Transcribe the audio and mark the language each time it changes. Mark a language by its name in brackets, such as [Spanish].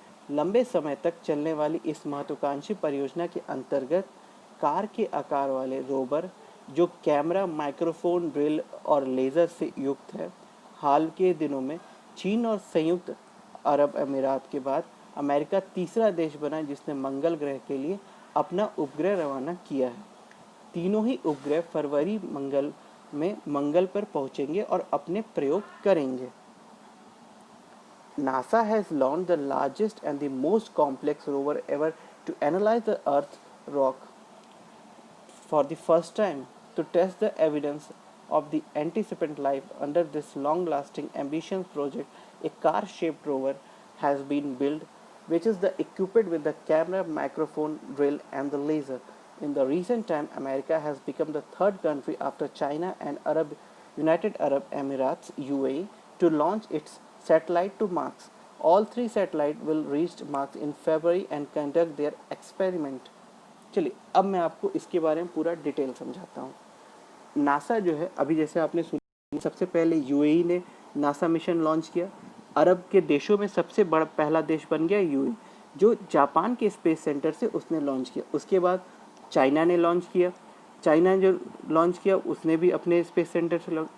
[Hindi] लंबे समय तक चलने वाली इस महत्वाकांक्षी परियोजना के अंतर्गत कार के आकार वाले रोवर, जो कैमरा, माइक्रोफोन, ड्रिल और लेज़र से युक्त है, हाल के दिनों में चीन और संयुक्त अरब अमीरात के बाद अमेरिका तीसरा देश बना जिसने मंगल ग्रह के लिए अपना उपग्रह रवाना किया है। तीनों ही उपग्रह फरवरी में मंगल पर पहुंचेंगे और अपने प्रयोग करेंगे। [English] NASA has launched the largest and the most complex rover ever to analyze the Earth's rock for the first time to test the evidence of the antecedent life. Under this long-lasting, ambitious project, a car-shaped rover has been built, which is equipped with the camera, microphone, drill, and the laser. In the recent time, America has become the third country after China and United Arab Emirates (UAE) to launch its satellite to Mars. All three satellites will reach Mars in February and conduct their experiment. [Hindi] चलिए अब मैं आपको इसके बारे में पूरा detail समझाता हूँ। नासा जो है, अभी जैसे आपने सुना, सबसे पहले यूएई ने नासा मिशन लॉन्च किया। अरब के देशों में सबसे बड़ा पहला देश बन गया यूएई, जो जापान के स्पेस सेंटर से उसने लॉन्च किया। उसके बाद चाइना ने लॉन्च किया। चाइना जो लॉन्च किया उसने भी अपने स्पेस सेंटर से लॉन्च।